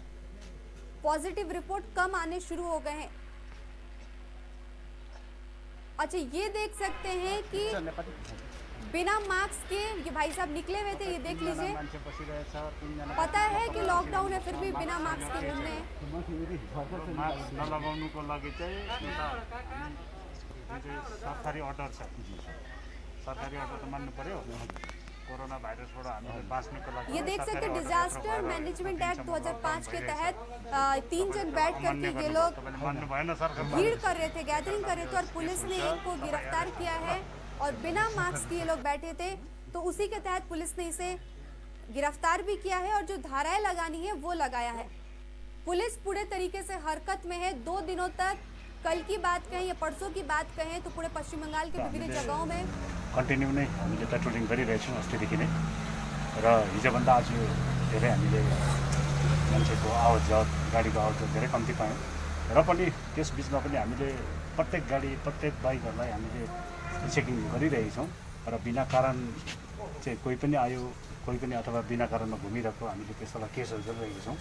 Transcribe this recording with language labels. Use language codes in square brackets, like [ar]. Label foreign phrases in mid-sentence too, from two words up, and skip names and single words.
[hi] पॉजिटिव रिपोर्ट कम आने शुरू हो गए हैं। अच्छा, ये देख सकते हैं कि बिना मास्क के ये भाई साहब निकले हुए थे, ये देख लीजिए। पता है कि लॉकडाउन है, फिर भी बिना मास्क के घूम रहे हैं। [ne] मास्क नलगाउनुको लागि चाहिँ सरकारी अर्डर छ। सरकारी अर्डर त मान्नु पर्यो। कोरोना भाइरसबाट हामीले बाँच्नको लागि [hi] ये देख सकते हैं डिजास्टर मैनेजमेंट एक्ट 2005 के तहत 3 जन बैठ करके ये लोग [ne] मान्नु भएन सरकार। [hi] भीड़ कर रहे थे, गैदरिंग कर रहे थे और पुलिस ने इनको गिरफ्तार किया है और बिना मास्क के ये लोग बैठे थे, तो उसी के तहत पुलिस ने इसे गिरफ्तार भी किया है और जो धाराएं लगानी है वो लगाया है। पुलिस पूरे तरीके से हरकत में है। 2 दिनों तक, कल की बात कहें या परसों की बात कहें तो पूरे पश्चिम बंगाल के विभिन्न जगहों में [ne] कन्टिन्यू नै हामीले पेट्रोलिङ गरिरहेछौँ अस्तिदेखि नै, र हिजोभन्दा आज धेरै हामीले मान्छेको आवत जावत, गाडीको आवत जावत धेरै कम्ती पायौँ। र पनि त्यस बिचमा पनि हामीले प्रत्येक गाडी, प्रत्येक बाइकहरूलाई हामीले चेकिङ गरिरहेछौँ र बिना कारण चाहिँ कोही पनि आयो, कोही पनि अथवा बिना कारणमा घुमिरहेको हामीले त्यसलाई केसहरू गरिरहेका छौँ।